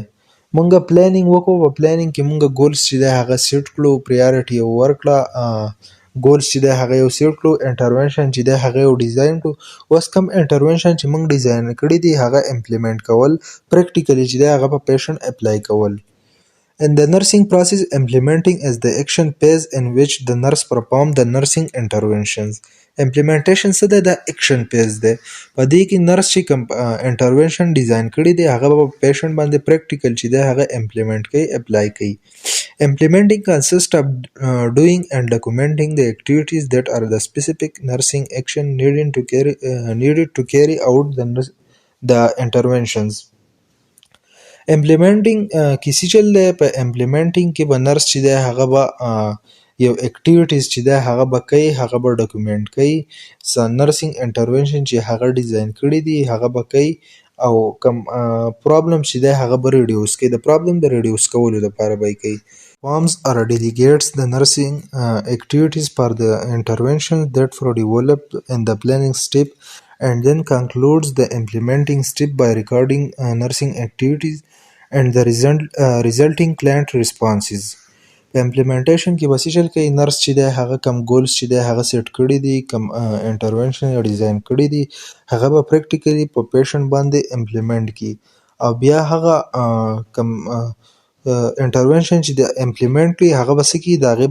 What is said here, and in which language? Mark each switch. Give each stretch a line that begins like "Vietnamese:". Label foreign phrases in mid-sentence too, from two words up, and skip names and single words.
Pashto: مونږ پلانینګ وکړو، په پلانینګ کې مونږ ګولز چې دی هغه سیټ کړو، پریارټي یې ورکړه، ګولز چې دی هغه یو سیټ کړو، انټرونشن چې دی هغه یو ډیزاین کړو. اوس کوم انټرونشن چې مونږ ډیزاین کړي دي هغه امپلیمنټ کول، پریکټیکلی چې دی هغه په پیشنټ اپلای کول.
English: In the nursing process, implementing is the action phase in which the nurse perform the nursing interventions.
Pashto: Implementation څه دی؟ دا
English: action phase
Pashto: دی. په دې کې نرس چې کوم انټرونشن ډیزاین کړي دی هغه به په پیشنټ باندې پریکټیکل چې دی هغه امپلیمنټ کوي، اپلای کوي.
English: Implementing consists of doing and documenting the activities that are the specific nursing action needed to carry out the interventions.
Pashto: امپلیمنټینګ کې څه چل دی؟ په امپلیمنټینګ کې به نرس چې دی هغه به یو اکټیویټیز چې دی هغه به کوي، هغه به ډاکومنټ کوي، څه
English: nursing intervention
Pashto: چې هغه ډیزاین کړي دي هغه به کوي او کوم پرابلم چې دی هغه به ریډیوس کوي، د پرابلم د ریډیوس کولو لپاره به یې کوي.
English: Forms or delegates the nursing activities for the interventions that were developed in the planning step and then concludes the implementing step by recording nursing activities and the resulting client responses.
Pashto: په امپلیمنټیشن کې به څه چل کوي؟ نرس چې دی هغه کم ګولز چې دی هغه سیټ کړي دي، کم انټرونشن یې ډیزاین کړي دي، هغه به پریکټیکلی په پیشنټ باندې امپلیمنټ کړي او بیا هغه کم انټرونشن چې د امپلیمنټ کړي هغه به څه کړي؟